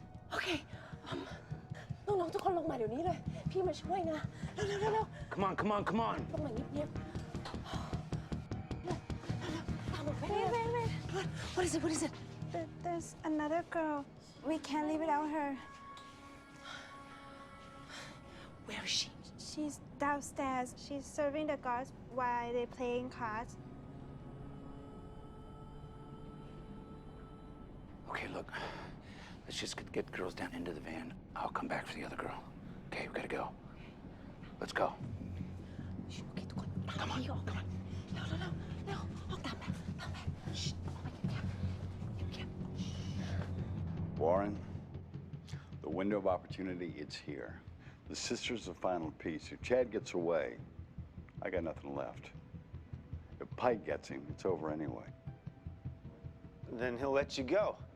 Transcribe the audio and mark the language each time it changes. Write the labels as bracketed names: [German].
[Thai] โอเคน้องๆทุกคนลงมาเดี๋ยวนี้เลย พี่มาช่วยนะ เร็วๆเร็ว [English] Come on, come on, come on. [Thai] ๆลงมาเงียบๆเร็วๆตามหนูไปเร็ว [English] Wait. What is it? What is it? There's another girl. We can't leave without her. Where is she? She's downstairs. She's serving the guards while they're playing cards. Okay, look. Let's just get girls down into the van. I'll come back for the other girl. Okay, we gotta go. Let's go. Come on, come on. [Thai] เร็วๆออกตามไปออกไปเงียบ [English] Warren, the window of opportunity, it's here. The sisters of final peace. If Chad gets away, I got nothing left. If Pike gets him, it's over anyway. Then he'll let you go.